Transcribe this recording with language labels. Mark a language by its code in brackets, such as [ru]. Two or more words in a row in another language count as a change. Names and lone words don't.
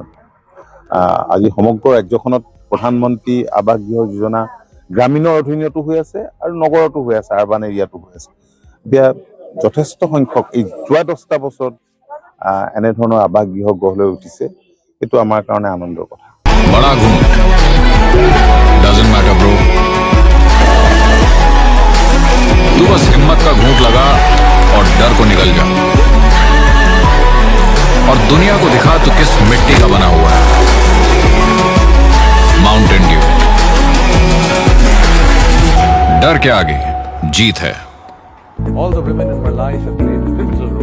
[as] আজি সমগ্ৰ ৰাজ্যখনত প্ৰধানমন্ত্ৰী আৱাস গৃহ যোজনা গ্ৰামীণৰ অধীনতো হৈ আছে আৰু নগৰতো হৈ আছে, আৰবান এৰিয়াতো হৈ আছে। এতিয়া যথেষ্ট সংখ্যক এই যোৱা 10টা বছৰত এনেধৰণৰ আৱাস গৃহ গঢ় লৈ উঠিছে। এইটো আমাৰ কাৰণে আনন্দৰ কথা। [hi] बड़ा घूंट [en] doesn't matter bro, [hi] तू बस हिम्मत का घूंट लगा और डर को निकल जा और दुनिया को दिखा तू किस मिट्टी का बना हुआ है। माउंटेन ड्यू, डर के आगे जीत है। [en] All the women in my life have played a pivotal